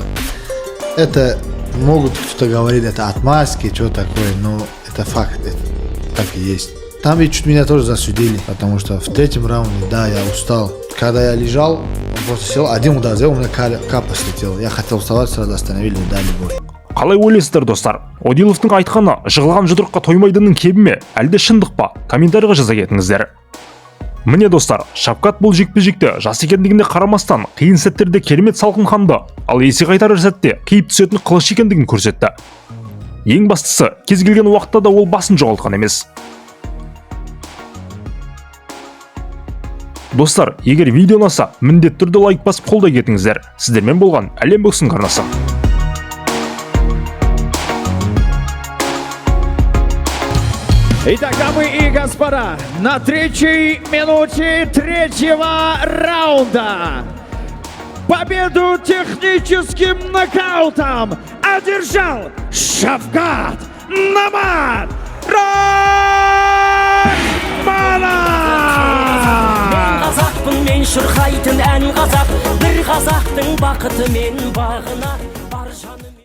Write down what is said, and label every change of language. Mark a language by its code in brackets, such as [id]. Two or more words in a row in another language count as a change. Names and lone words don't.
[ru] Это могут кто-то говорит, это отмазки, что такое, но это факт, это так и есть. Там ведь чуть меня тоже засудили, потому что в третьем раунде, да, я устал. Когда я лежал, он просто сел, один удар сделал, у меня капа слетела. Я хотел вставать, сразу остановили и дали бой. [kk] Қалай ойлайсыздар, достар? Одиловтың айтқаны жығылған жұдырыққа тоймайдының кебі ме, әлде шындық па? Комментарийға жаза кетіңіздер. Міне достар, Шавкат бұл жекпе-жекте жас екендігіне қарамастан қиын сәттерде керемет салқынқанды, ал есе қайтарар сәтте қиып түсетін қылыш екендігін көрсетті. Ең бастысы, кез келген уақытта да ол басын жоғалтқан емес. Достар, егер видео ұнаса, міндетті түрде лайк басып қолдай кетіңіздер. Сіздермен болған Әлем боксинг арнасы. [ru] Итак, дамы и господа, на третьей минуте третьего раунда победу техническим нокаутом одержал Шавкат Намат [kk] Қазақпын мен шырқайтын ән қазақ, бір қазақтың бақыты мен бағына бар жаным.